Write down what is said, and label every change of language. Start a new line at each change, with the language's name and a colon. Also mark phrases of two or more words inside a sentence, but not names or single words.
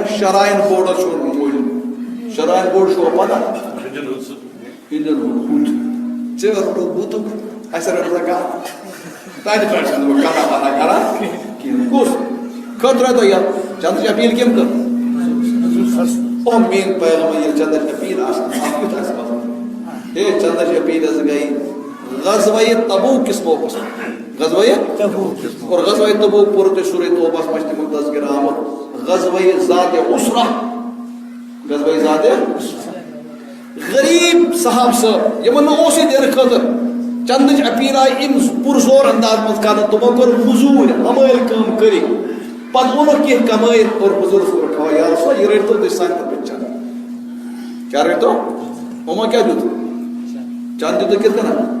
Kashmiri: شراین بورڈس چھُنہٕ موٗجوٗد شراین بورڈ چھُوا پتہ ژےٚ روٚٹُکھ بُتُک اَسہِ رٔٹ زکات تتہِ پٮ۪ٹھ چھُس بہٕ کتھا وتھا کران کِہیٖنۍ کُس خٲطرٕ تۄہہِ یتھ چندٕچ اپیٖل کٔمۍ کٔر او میٛٲنۍ پیغمبر ییٚلہِ چندٕچ اپیٖل آسہِ اکھ کیُتھ آسہِ وَنُن ہے چندٕچ اپیٖل حظ گٔے غزوہ تبوک کِس موقعس غزوہ اور غزوہ تبوک پوٚرُو تۄہہِ سورہ توبہس منٛز چھُ تمیُک تذکرٕ آمُت غزوہ ذاتِ عسرہ غزوہ ذاتِ غریب صاحب صٲب یِمن نہٕ اوسُے دِنہٕ خٲطرٕ چندٕچ اپیٖل آیہِ اَمہِ پُرزور انداز منٛز کرنہٕ تِمو کٔر موٚزوٗرۍ ہمٲلۍ کٲم کٔرِکھ پتہٕ اوٚنُکھ کینٛہہ کمٲیِتھ اور حضوٗرس کوٚرُکھ کھوٚوا
Arabic: یا رسول
Kashmiri: یہِ رٔٹۍتو تُہۍ سانہِ خٲطرٕ چند کیٛاہ رٔٹۍتو یِمو کیٛاہ دیُت چند دیُتُکھ کِتھ کٔنۍ